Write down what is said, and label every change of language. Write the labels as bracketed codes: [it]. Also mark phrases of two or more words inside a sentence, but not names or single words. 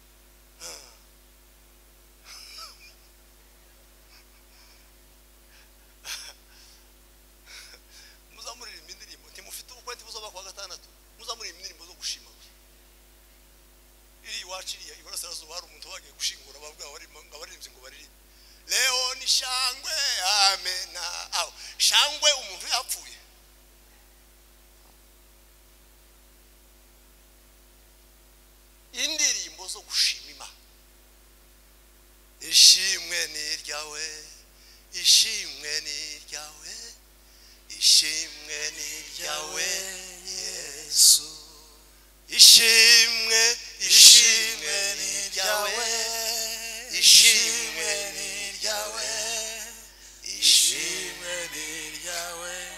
[rn] muzamuririmba indirimbo ntimufite ubukwe ntibuzoba kuwa gatandatu muzamuririmba indirimbo zo gushima iri iwacu iriya iburasirazuba hari umuntu wagiye gushingura bavuga abaririmbyi ngo baririmbe [sw] leo ni shangwe [rn] amena aho shangwe umuntu yapfuye indirimbo zo gushima Imana ishimwe ni ryawe ishimwe ni ryawe ishimwe ni ryawe Yesu ishimwe ni ryawe ishimwe ni ryawe ishimwe ni ryawe